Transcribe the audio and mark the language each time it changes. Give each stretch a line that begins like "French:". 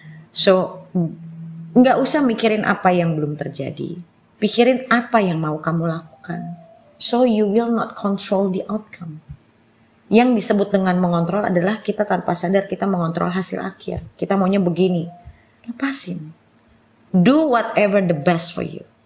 Indonesian: So, nggak usah mikirin apa yang belum terjadi. Pikirin apa yang mau kamu lakukan.
English: So you will not control the outcome.
Indonesian: Yang disebut dengan mengontrol adalah kita tanpa sadar kita mengontrol hasil akhir. Kita maunya begini. Lepasin.
English: Do whatever the best for you.